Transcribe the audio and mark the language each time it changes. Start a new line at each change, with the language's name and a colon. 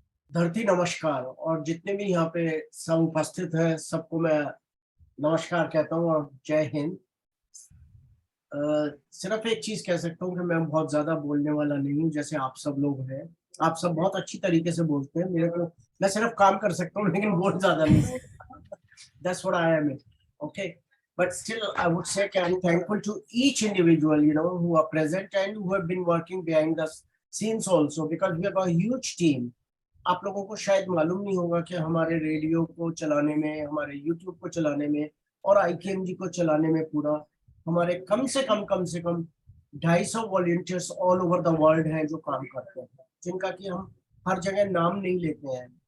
Hindi: धरती नमस्कार, और जितने भी यहाँ पे सब उपस्थित हैं सबको मैं नमस्कार कहता हूँ और जय हिंद। सिर्फ एक चीज कह सकता हूँ कि मैं बहुत ज्यादा बोलने वाला नहीं हूँ, जैसे आप सब लोग हैं। आप सब बहुत अच्छी तरीके से बोलते हैं, मेरे को मैं सिर्फ काम कर सकता हूँ लेकिन बोल ज्यादा नहीं सकता।
English: That's what I am. Okay, but still I would say I'm thankful to each individual, you know, who are present and who have been working behind the scenes also, because we have a huge team.
Hindi: आप लोगों को शायद मालूम नहीं होगा कि हमारे radio को चलाने में, हमारे यूट्यूब को चलाने में और IKMG को चलाने में पूरा हमारे कम से कम 250 volunteers
English: all over the world
Hindi: हैं जो काम करते हैं, जिनका कि हम हर जगह नाम नहीं लेते हैं।